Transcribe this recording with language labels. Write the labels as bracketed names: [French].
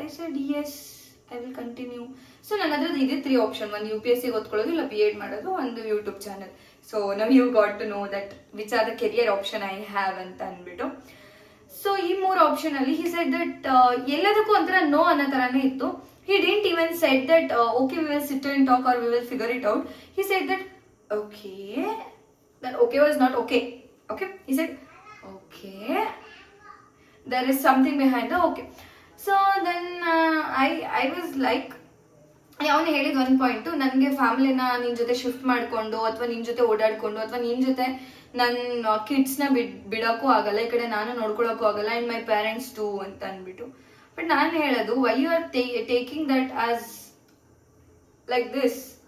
[English] I said yes, I will continue. [Kannada] So ನನ್ನ ಹತ್ರದ್ದು ಇದೆ 3 option. ಒಂದು UPSC ಓದ್ಕೊಳ್ಳೋದು, ಇಲ್ಲ B.Ed ಮಾಡೋದು, ಒಂದು YouTube channel. [English] so now you got to know that which are the career option I have [Kannada] ಅಂತ ಅಂದ್ಬಿಟ್ಟು. So ಈ 3 ಆಪ್ಷನ್ ಅಲ್ಲಿ [English] he said that [Kannada] ಎಲ್ಲದಕ್ಕೂ ಒಂಥರ ನೋ ಅನ್ನೋ ಥರನೇ ಇತ್ತು. [English] He didn't even said that okay, we will sit and talk or we will figure it out. He said that okay, that okay was not okay. Okay, he said okay, there is something behind the okay. So then I was like, [Kannada] ಅವನು ಹೇಳಿದ ಒಂದು point, ನನಗೆ ಫ್ಯಾಮಿಲಿನ ನಿನ್ನ ಜೊತೆ shift ಮಾಡಿಕೊಂಡು ಅಥವಾ ನಿನ್ನ ಜೊತೆ ಓಡಾಡಿಕೊಂಡು ಅಥವಾ ನಿನ್ನ ಜೊತೆ ನನ್ನ ಕಿಡ್ಸ್ನ ಬಿಡೋಕ್ಕೂ ಆಗಲ್ಲ, ಈ ಕಡೆ ನಾನು ನೋಡ್ಕೊಳಕ್ಕೂ ಆಗಲ್ಲ, [English] and my parents too [Kannada] ಅಂತ ಅಂದ್ಬಿಟ್ಟು. [English] but [Kannada] ನಾನು ಹೇಳೋದು, [English] Why you are taking that as like this?